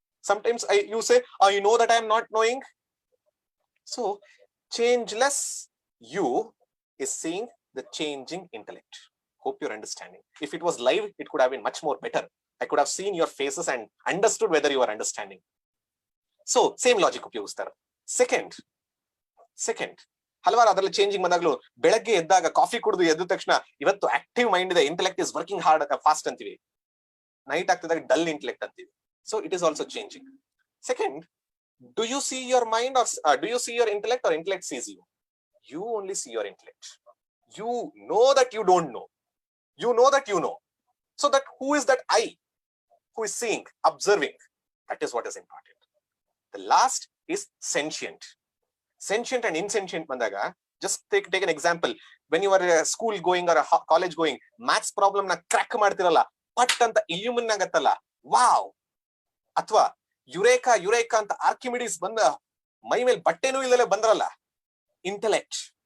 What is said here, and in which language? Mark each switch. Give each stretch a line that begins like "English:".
English: Sometimes you say, you know that I am not knowing. So changeless you is seeing the changing intellect. Hope you're understanding. If it was live, it could have been much more better. I could have seen your faces and understood whether you are understanding. So same logic
Kannada: ಉಪಯೋಗಿಸ್ತಾರೆ. Second, ಹಲವಾರು ಅದರಲ್ಲಿ changing ಬಂದಾಗಲೂ ಬೆಳಗ್ಗೆ ಎದ್ದಾಗ coffee ಕುಡಿದು ಎದ್ದ ತಕ್ಷಣ ಇವತ್ತು ಆಕ್ಟಿವ್ ಮೈಂಡ್ ಇದೆ,
English: intellect is working hard fast
Kannada: ಅಂತೀವಿ. ನೈಟ್ ಆಗ್ತಿದಾಗ ಡಲ್ ಇಂಟೆಲೆಕ್ಟ್ ಅಂತೀವಿ.
English: So it is also changing. Second, do you see your mind or do you see your intellect or intellect sees you? You only see your intellect. You know that you don't know. You know that you know. So that who is that I who is seeing, observing? That is what is important. The last is sentient. Sentient and insentient
Kannada: bandaga,
English: just take an example. When you are a school going or a college going, maths problem na crack
Kannada: ಮಾಡ್ತಿರಲ್ಲ, ಪಟ್ ಅಂತ ಇಲ್ಯೂಮಿನ್ ಆಗತ್ತಲ್ಲ, wow. ಅಥವಾ Eureka ಅಂತ Archimedes ಬಂದ ಮೈ ಮೇಲೆ ಬಟ್ಟೆನೂ ಇಲ್ಲದೆ ಬಂದ್ರಲ್ಲ, ಇಂಟೆಲೆಕ್ಟ್.